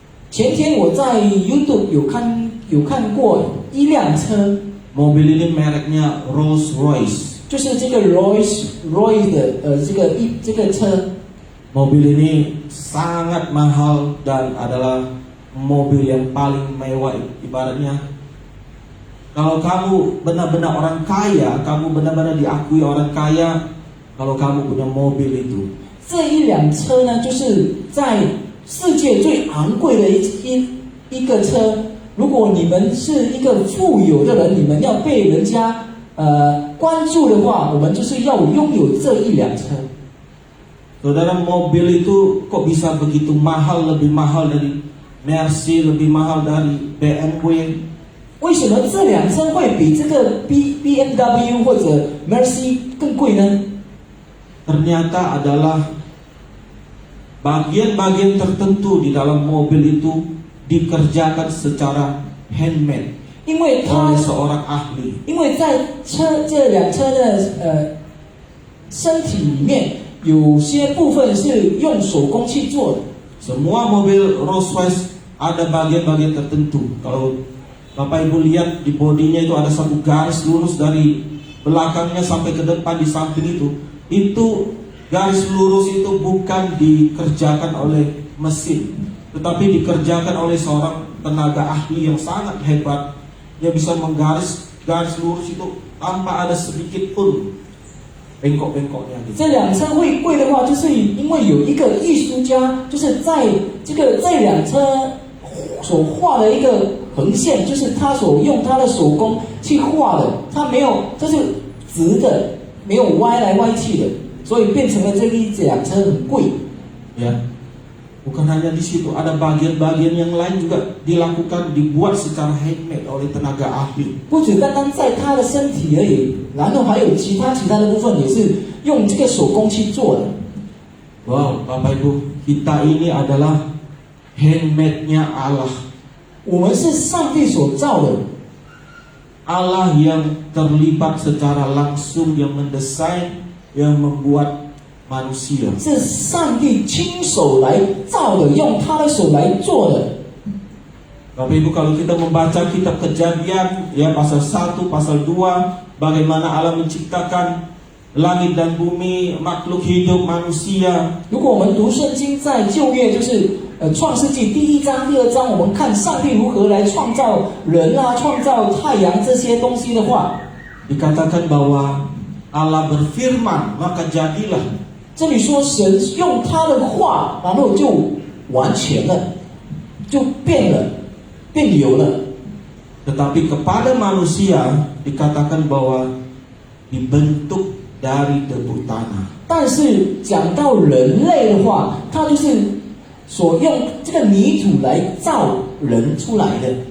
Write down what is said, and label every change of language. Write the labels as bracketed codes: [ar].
[zh] 前天我在 YouTube 有看过一辆车， [id] Mobil ini mereknya Rolls Royce. [zh] 就是这个 Royce 的这个车， [id] Mobil ini sangat mahal dan adalah mobil yang paling mewah. Ibaratnya kalau kamu benar-benar orang kaya, kamu benar-benar diakui orang kaya kalau kamu punya mobil itu. [zh] 这一辆车呢，就是在世界最昂贵的一个车。如果你们是一个富有的人，你们要被人家关注的话，我们就是要拥有这一辆车。 [id] Saudara, mobil itu kok bisa begitu mahal, lebih mahal dari Mercy, lebih mahal dari BMW. [zh] 为什么这辆车会比这个 BMW 或者 Mercy 更贵呢？ [id] Ternyata adalah bagian-bagian tertentu di dalam mobil itu dikerjakan secara handmade [zh] 因为它 [id] oleh seorang ahli. [zh] 因为在这辆车的身体里面，有些部分是用手工去做的。 [id] Semua mobil Rolls Royce ada bagian-bagian tertentu. Kalau Bapak Ibu lihat di bodinya itu ada satu garis lurus dari belakangnya sampai ke depan di samping itu. Itu garis lurus itu bukan dikerjakan oleh mesin, tetapi dikerjakan oleh seorang tenaga ahli yang sangat hebat. Dia bisa menggaris garis lurus itu tanpa ada sedikit pun bengkok-bengkoknya gitu. [zh] 这辆车会贵的话，就是因为有一个艺术家，就是在这辆车所画的一个横线，就是他所用他的手工去画的，他没有，这是直的，没有歪来歪去的，所以变成了这一辆车很贵。 [id] Ya, bukan hanya di situ, ada bagian-bagian yang lain juga dibuat secara handmade oleh tenaga ahli. [zh] 不只单单在他的身体而已，然后还有其他的部分也是用这个手工去做的。 [id] Wow, Bapak Ibu, kita ini adalah handmade-nya Allah. [zh] 我们是上帝所造的， [id] Allah yang terlibat secara langsung, yang mendesain, yang membuat manusia. [zh] 是上帝亲手来造的，用他的手来做的。 [id] Bapak Ibu, kalau kita membaca kitab Kejadian, ya pasal 1, pasal 2, bagaimana Allah menciptakan langit dan bumi, makhluk hidup, manusia. [zh] 如果我们读圣经，在旧约就是创世纪第1章、第2章，我们看上帝如何来创造人啊，创造太阳这些东西的话， [id] Dikatakan bahwa Allah berfirman, maka jadilah. [zh] 这里说神用他的话，然后就完全了，就变了，变有了。 [id] Tetapi kepada manusia dikatakan bahwa dibentuk dari debu tanah. [zh] 但是讲到人类的话，他就是所用这个泥土来造人出来的，